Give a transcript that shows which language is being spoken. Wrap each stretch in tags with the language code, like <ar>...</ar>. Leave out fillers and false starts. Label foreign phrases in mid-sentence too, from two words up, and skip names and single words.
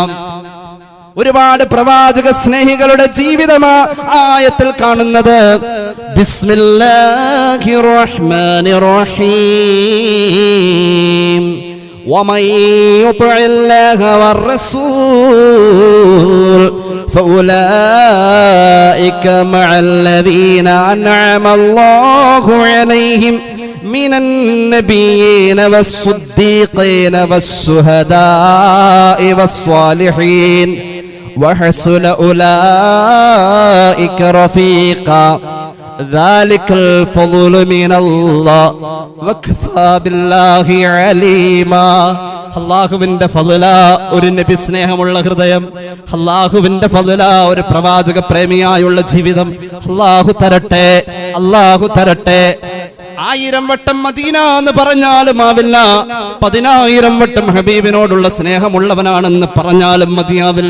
<ml>ഒരുപാട് പ്രവാചക സ്നേഹികളുടെ ജീവിതമാ ആയത്തിൽ കാണുന്നത്.</ml> <ar>بسم الله الرحمن الرحيم. ومن يطع الله والرسول فأولئك مع الذين أنعم الله عليهم من النبيين والصديقين والشهداء والصالحين وحسن أولئك رفيقا ذلك الفضل من الله وكفى بالله عليما.</ar> <ml>അല്ലാഹുവിന്റെ ഫളല ഒരു നബി സ്നേഹമുള്ള ഹൃദയം, അല്ലാഹുവിന്റെ ഫളല ഒരു പ്രവാചക പ്രേമിയായുള്ള ജീവിതം അല്ലാഹു തരട്ടെ, അല്ലാഹു തരട്ടെ. 1000 വട്ടം മദീന എന്ന് പറഞ്ഞാലും ആവില്ല, 10,000 വട്ടം ഹബീബിനോടുള്ള സ്നേഹമുള്ളവനാണെന്ന് പറഞ്ഞാലും മതിയാവില്ല.</ml>